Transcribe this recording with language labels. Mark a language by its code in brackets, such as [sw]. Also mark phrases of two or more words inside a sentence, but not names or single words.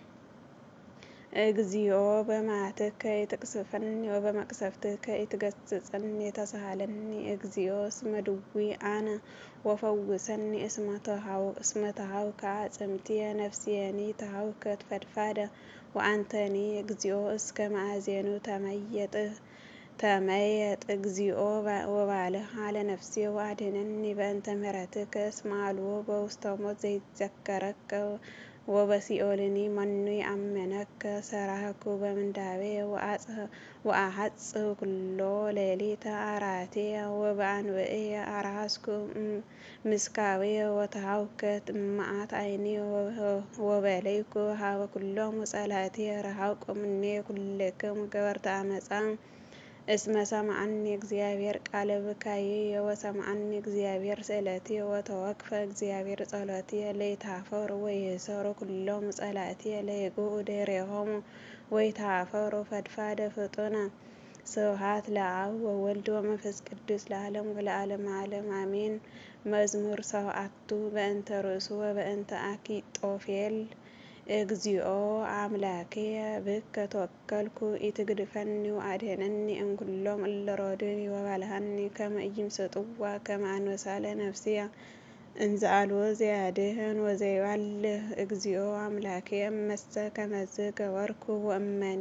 [gez] እግዚኦ በመዓትከ ይትቅሰፈኒ ወበመቅሰፍትከ ይትገሥጸኒ ተሳሃለኒ እግዚኦ እስመ ድውይ አነ ወፈውሰኒ እስመ ተሃውከ አጽምትየ ነፍስየኒ ተሃውከት ፈድፋደ ወአንተኒ እግዚኦ እስከ መዓዜኑ ተመየጥ እግዚኦ ወባልሐ ለነፍሴ ወአድኅነኒ በእንተ ምሕረትከ እስመ አልቦ በውስተ ሞት ዘይትዘከረከ ወበሲኦልኒ መኑ ይአምነከ ሰራህኩ በምንዳቤ ወአሐጽብ ኩሎ ሌሊተ አርዓትየ ወበአንብዕየ አርሐስኩ ምስካብየ ወተሃውከት እምመዓት ዓይኒ ወበለይኩ ሀበ ኩሎሙ ጸላእትየ ረሃቁ እምኔ ኩልክሙ ገበርተ አመፃ እስመ ሰምዐኒ እግዚአብሔር ቃለ ብካይየ ወሰምዐኒ እግዚአብሔር ስእለትየ ወተወክፈ እግዚአብሔር ጸሎትየ ለይትኀፈሩ ወይእሰሩ ኩሎሙ ጸላእትየ ለይግብኡ ድኅሬሆሙ ወይትኀፈሩ ፈድፋደ ፍጡነ። ስብሐት ለአብ ወወልድ ወመንፈስ ቅዱስ ለዓለሙ ወለዓለመ ዓለም አሜን። መዝሙር 7 በእንተ ርእሱ ወበእንተ አኪጦፌል እግዚኦ አምላክየ ብከ ተወከልኩ ኢትግድፈኒ ወአድኅነኒ እምኩሎሙ እለ ሮዱኒ ወባልሐኒ ከመ ኢይምሰጥዋ ከመ አንበሳ ለነፍስየ እንዘ አልቦ ዘያድኅን ወዘይባልዕ እግዚኦ አምላክየ እመሰ ከመዝ ገበርኩ ወእመኒ